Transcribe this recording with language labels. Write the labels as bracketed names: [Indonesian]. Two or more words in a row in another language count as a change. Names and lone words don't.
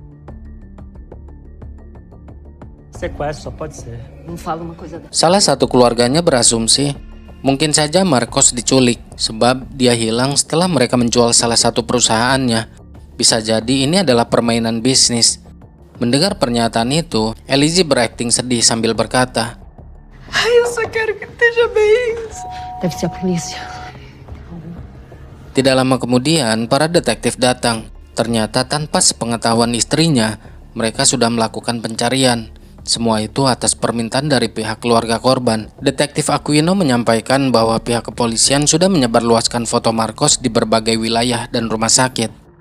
[Indonesian] Salah satu keluarganya berasumsi mungkin saja Marcos diculik sebab dia hilang setelah mereka menjual salah satu perusahaannya. Bisa jadi ini adalah permainan bisnis. Mendengar pernyataan itu, Elise berakting sedih sambil berkata, [Portuguese] Eu só quero que esteja bem. Deve ser a polícia. [Indonesian] Tidak lama kemudian, para detektif datang. Ternyata tanpa sepengetahuan istrinya, mereka sudah melakukan pencarian. Semua itu atas permintaan dari pihak keluarga korban. Detektif Aquino menyampaikan bahwa pihak kepolisian sudah menyebarluaskan foto Marcos di berbagai wilayah dan rumah sakit.